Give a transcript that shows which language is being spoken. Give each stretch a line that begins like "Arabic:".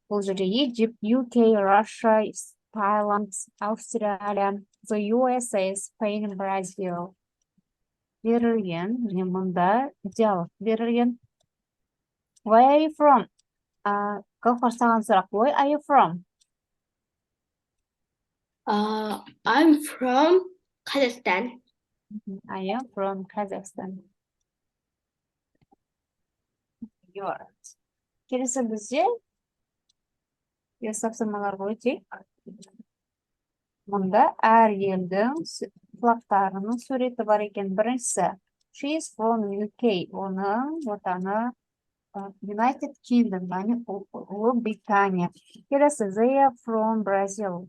Kazakh: Бұл жерде
English: Egypt, UK, Russia, Thailand, Australia, the USA, Spain, Brazil.
Kazakh: Берілген, және мұнда диалог берілген.
English: Where are you from? Гауһар,
Kazakh: саған сұрақ.
English: Where are you from? I'm from Kazakhstan. I am from Kazakhstan. You're.
Kazakh: Келесі бізде тапсырмаларға өтейік. Мұнда әр елдің флагтарының суреті бар екен. Біріншісі,
English: she is from UK.
Kazakh: Оның отаны United Kingdom, яғни Ұлыбритания. Келесі,
English: they are from Brazil.